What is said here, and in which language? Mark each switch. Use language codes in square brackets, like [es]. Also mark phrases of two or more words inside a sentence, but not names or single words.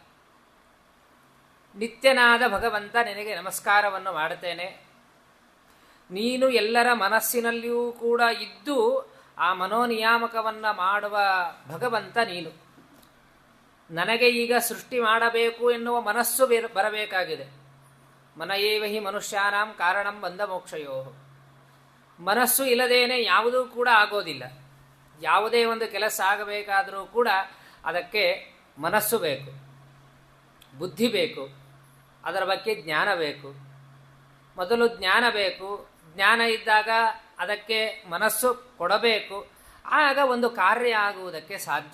[kn] ನಿತ್ಯನಾದ ಭಗವಂತ ನಿನಗೆ ನಮಸ್ಕಾರವನ್ನು ಮಾಡುತ್ತೇನೆ. ನೀನು ಎಲ್ಲರ ಮನಸ್ಸಿನಲ್ಲಿಯೂ ಕೂಡ ಇದ್ದು ಆ ಮನೋನಿಯಾಮಕವನ್ನು ಮಾಡುವ ಭಗವಂತ ನೀನು. ನನಗೆ ಈಗ ಸೃಷ್ಟಿ ಮಾಡಬೇಕು ಎನ್ನುವ ಮನಸ್ಸು ಬರಬೇಕಾಗಿದೆ. [sa] ಮನಯೇವ ಹಿ ಮನುಷ್ಯಾನಾಂ ಕಾರಣಂ ಬಂಧ ಮೋಕ್ಷಯೋ. [kn] ಮನಸ್ಸು ಇಲ್ಲದೇನೆ ಯಾವುದೂ ಕೂಡ ಆಗೋದಿಲ್ಲ. ಯಾವುದೇ ಒಂದು ಕೆಲಸ ಆಗಬೇಕಾದರೂ ಕೂಡ ಅದಕ್ಕೆ ಮನಸ್ಸು ಬೇಕು, ಬುದ್ಧಿ ಬೇಕು, ಅದರ ಬಗ್ಗೆ ಜ್ಞಾನ ಬೇಕು. ಮೊದಲು ಜ್ಞಾನ ಬೇಕು, ಜ್ಞಾನ ಇದ್ದಾಗ ಅದಕ್ಕೆ ಮನಸ್ಸು ಕೊಡಬೇಕು, ಆಗ ಒಂದು ಕಾರ್ಯ ಆಗುವುದಕ್ಕೆ ಸಾಧ್ಯ.